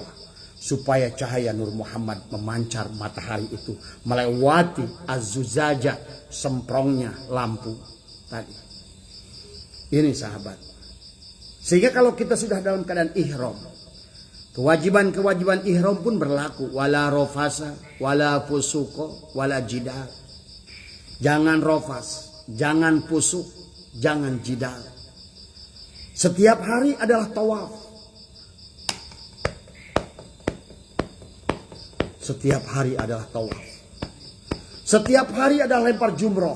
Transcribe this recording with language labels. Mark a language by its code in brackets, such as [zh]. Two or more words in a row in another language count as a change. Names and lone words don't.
[id] Supaya cahaya Nur Muhammad memancar matahari itu melewati az-zuzaja, semprongnya lampu tadi. Ini sahabat. Sehingga kalau kita sudah dalam keadaan ihram, kewajiban-kewajiban ihram pun berlaku. [ar] ولا رفث، ولا فسوق، ولا جدال. [id] Jangan rofas, jangan pusuk, jangan jidal. Setiap hari adalah tawaf. setiap hari adalah tawaf. Setiap hari adalah lempar jumroh.